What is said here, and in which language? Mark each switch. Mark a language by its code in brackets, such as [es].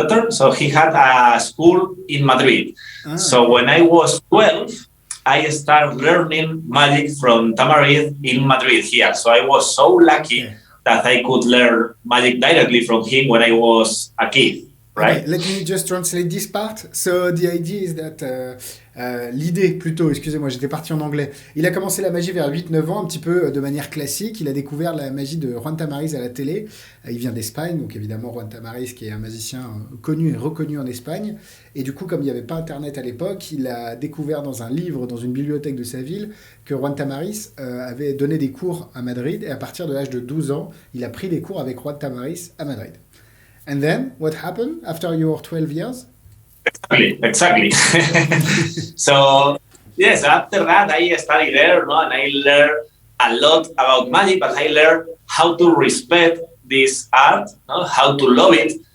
[en] So he had a school in Madrid. So when I was 12. I started learning magic from Tamarit in Madrid here. So I was so lucky that I could learn magic directly from him when I was a kid, right? Okay, let me just translate this part. So the idea is that... [fr] l'idée plutôt, excusez-moi, j'étais parti en anglais. Il a commencé la magie vers 8-9 ans, un petit peu de manière classique. Il a découvert la magie de Juan Tamarit à la télé. Il vient d'Espagne, donc évidemment Juan Tamarit qui est un magicien connu et reconnu en Espagne. Et du coup, comme il n'y avait pas Internet à l'époque, il a découvert dans un livre, dans une bibliothèque de sa ville, que Juan Tamarit avait donné des cours à Madrid. Et à partir de l'âge de 12 ans, il a pris des cours avec Juan Tamarit à Madrid. [en] And then, what happened after your 12 years? Exactly. So, yes, after that, I studied there, no, and I learned a lot about magic, but I learned how to respect this art, no, how to love it.